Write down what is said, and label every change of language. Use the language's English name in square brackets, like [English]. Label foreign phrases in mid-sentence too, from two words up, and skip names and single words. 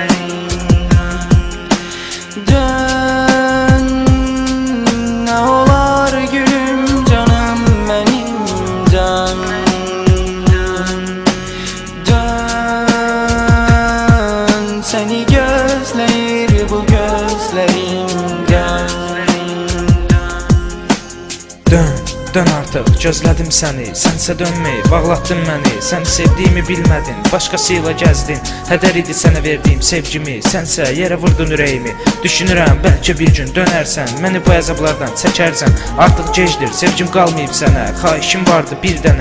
[Turkish] Dön, ne olar gülüm canım benim, dön. Seni gözleyir bu gözlerimden. [Azerbaijani] Dön artıq, gözlədim səni, sənsə dönməyi, bağlatdın məni. Sən sevdiyimi bilmədin, başqasıyla gəzdin. Hədər idi sənə verdiyim sevgimi, sənsə yerə vurdun ürəyimi. Düşünürəm, bəlkə bir gün dönərsən, məni bu əzablardan çəkərsən. Artıq gecdir, sevgim qalmayıb sənə, xahişim vardı bir dənə.